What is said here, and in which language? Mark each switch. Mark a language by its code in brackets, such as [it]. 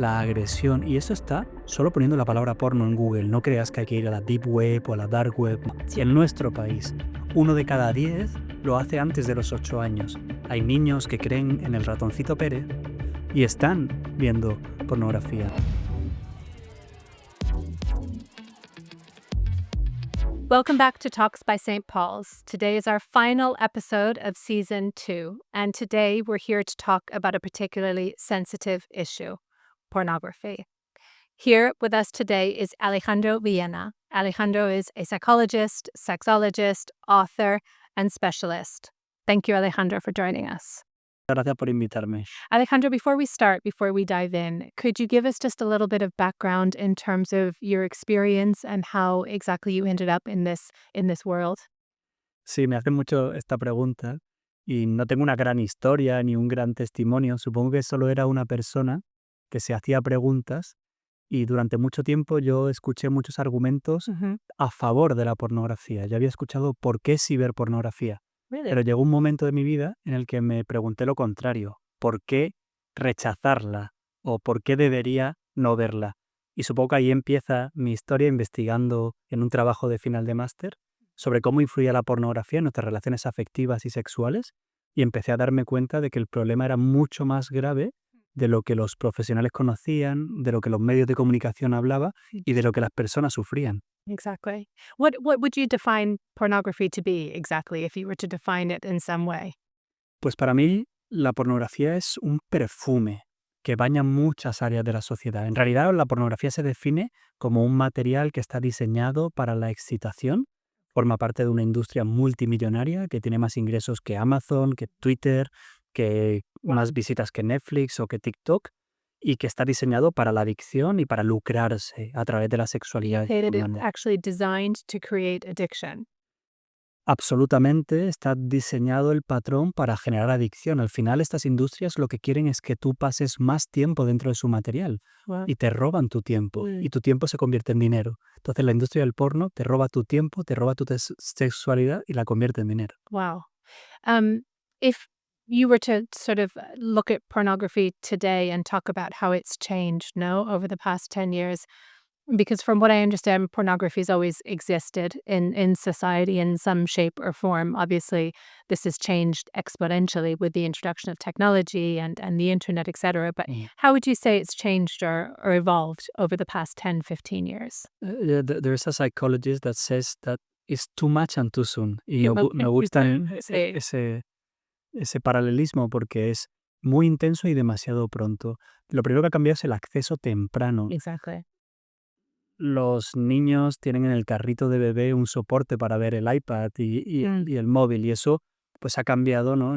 [es] la agresión, y eso está solo poniendo la palabra porno en Google. No creas que hay que ir a la deep web o a la dark web. En nuestro país, 1 de cada 10 lo hace antes de los 8 años. Hay niños que creen en el ratoncito Pérez y están viendo pornografía. [en] Welcome back to Talks by St. Paul's. Today is our final episode of season 2, and today we're here to talk about a particularly sensitive issue, pornography. Here with us today is Alejandro Villena. Alejandro is a psychologist, sexologist, author, and specialist. Thank you, Alejandro, for joining us. [es] Gracias por invitarme. [en] Alejandro, before we dive in, could you give us just a little bit of background in terms of your experience and how exactly you ended up in this world? [es] Sí, me hacen mucho esta pregunta y no tengo una gran historia ni un gran testimonio. Supongo que solo era una persona que se hacía preguntas y durante mucho tiempo yo escuché muchos argumentos a favor de la pornografía. Yo había escuchado por qué sí ver pornografía, pero llegó un momento de mi vida en el que me pregunté lo contrario, ¿por qué rechazarla o por qué debería no verla? Y supongo que ahí empieza mi historia investigando en un trabajo de final de máster sobre cómo influía la pornografía en nuestras relaciones afectivas y sexuales, y empecé a darme cuenta de que el problema era mucho más grave de lo que los profesionales conocían, de lo que los medios de comunicación hablaban y de lo que las personas sufrían. [en] Exactly. What would you define pornography to be exactly if you were to define it in some way? [es] Pues para mí la pornografía es un perfume que baña muchas áreas de la sociedad. En realidad la pornografía se define como un material que está diseñado para la excitación. Forma parte de una industria multimillonaria que tiene más ingresos que Amazon, que Twitter, que más visitas que Netflix o que TikTok, y que está diseñado para la adicción y para lucrarse a través de la sexualidad humana. [en] Actually designed to create addiction. [es] Absolutamente, está diseñado el patrón para generar adicción. Al final, estas industrias lo que quieren es que tú pases más tiempo dentro de su material [en] Wow. [es] y te roban tu tiempo y tu tiempo se convierte en dinero. Entonces, la industria del porno te roba tu tiempo, te roba tu sexualidad y la convierte en dinero. [en] Wow. If you were to sort of look at pornography today and talk about how it's changed, no, over the past 10 years, because from what I understand, pornography has always existed in society in some shape or form. Obviously, this has changed exponentially with the introduction of technology and the internet, et cetera. But how would you say it's changed or evolved over the past 10, 15 years? There's a psychologist that says that it's too much and too soon. [es] Y me [en] Okay. [es] gusta Sí. ese paralelismo porque es muy intenso y demasiado pronto. Lo primero que ha cambiado es el acceso temprano. [en] Exactly. [es] Los niños tienen en el carrito de bebé un soporte para ver el iPad y el móvil, y eso pues ha cambiado, ¿no?